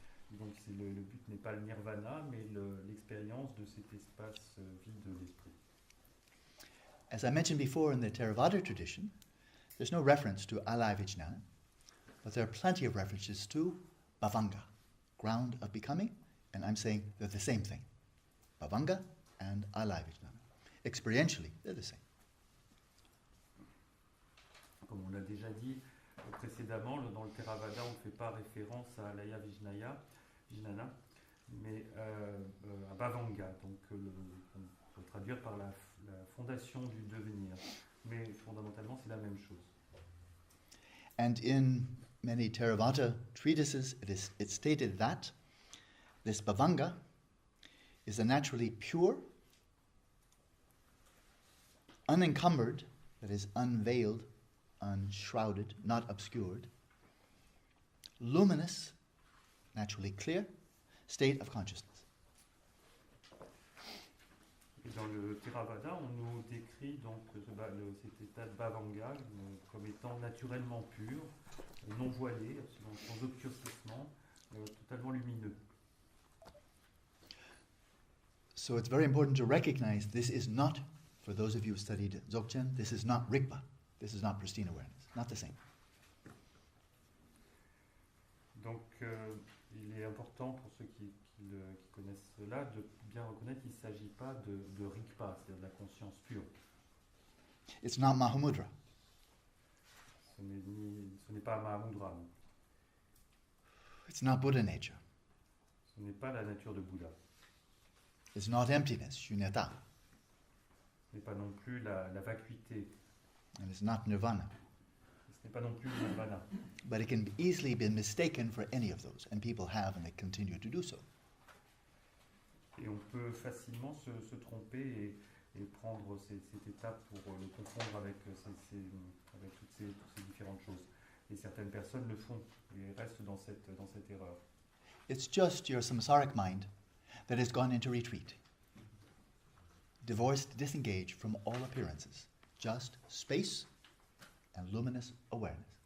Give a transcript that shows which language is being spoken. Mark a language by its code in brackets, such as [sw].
[fr] Donc le but n'est pas le nirvana, mais l'expérience de cet espace vide de l'esprit. [en] As I mentioned before, in the Theravada tradition, there's no reference to alaya vijnana, but there are plenty of references to bhavanga, ground of becoming, and I'm saying they're the same thing. Bhavanga and alaya vijnana. experientially, they're the same. [fr] Comme on l'a déjà dit précédemment, dans le Theravada, on ne fait pas référence à Laya Vijnana, mais à Bhavanga, donc on peut traduire par la fondation du devenir. Mais fondamentalement, c'est la même chose. [en] And in many Theravada treatises, it's stated that this Bhavanga is a naturally pure, unencumbered, that is unveiled, unshrouded, not obscured, luminous, naturally clear, state of consciousness. [fr] Et dans le Theravada, on nous décrit donc cet état de Bhavanga comme étant naturellement pur, non voilé, absolument sans obscurcissement, totalement lumineux. [en] So it's very important to recognize this is not, for those of you who studied Dzogchen, this is not Rigpa. This is not pristine awareness. Not the same. [fr] Donc il est important pour ceux qui connaissent cela de bien reconnaître qu'il ne s'agit pas de Rigpa, c'est-à-dire de la conscience pure. [en] It's not Mahamudra. [fr] Ce n'est pas Mahamudra. Non. [en] It's not Buddha nature. [fr] Ce n'est pas la nature de Bouddha. [en] It's not emptiness, shunyata. [fr] Ce n'est pas non plus la vacuité. [en] And it's not nirvana. [fr] Ce n'est pas non plus le nirvana. [en] But it can easily be mistaken for any of those, and people have, and they continue to do so. [fr] Et on peut facilement se tromper et prendre cette étape pour le confondre avec toutes ces différentes choses. Et certaines personnes le font et restent dans cette erreur. [en] It's just your samsaric mind that has gone into retreat. Divorced, disengaged from all appearances. Just space and luminous awareness.